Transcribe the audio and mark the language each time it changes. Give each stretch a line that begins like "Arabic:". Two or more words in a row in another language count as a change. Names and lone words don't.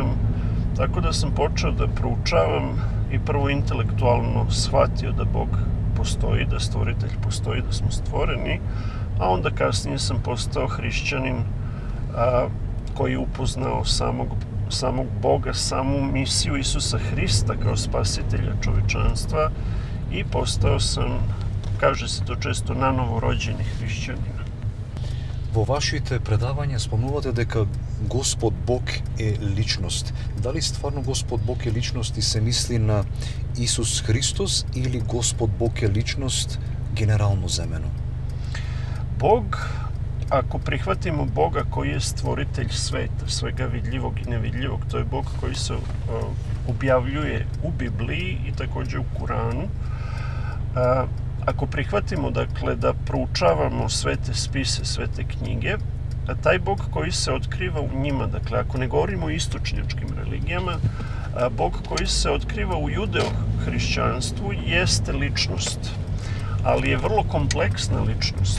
Serbian: Tako da sam počeo da proučavam i prvo intelektualno shvatio da Bog postoji, da stvoritelj postoji, da smo stvoreni, a onda kasnije sam postao hrišćanin koji je upoznao samog Boga, samu misiju Isusa Hrista kao spasitelja čovečanstva i postao sam, kaže se to često, nanovo rođeni hrišćanin.
Macedonian: Во вашите предавања спомнувате дека Господ Бог е личност. Дали стварно Господ Бог е личност и се мисли на Исус Христос или Господ Бог е личност генерално земено?
Serbian: Bog, ako prihvatimo Boga koji je stvoritelj sveta, svega vidljivog i nevidljivog, to je Bog koji se objavljuje u Bibliji i također u Kuranu. Ako prihvatimo, dakle, da proučavamo svete spise, svete knjige, taj Bog koji se otkriva u njima, dakle, ako ne govorimo o istočnjačkim religijama, Bog koji se otkriva u judeo-hrišćanstvu jeste ličnost, ali je vrlo kompleksna ličnost.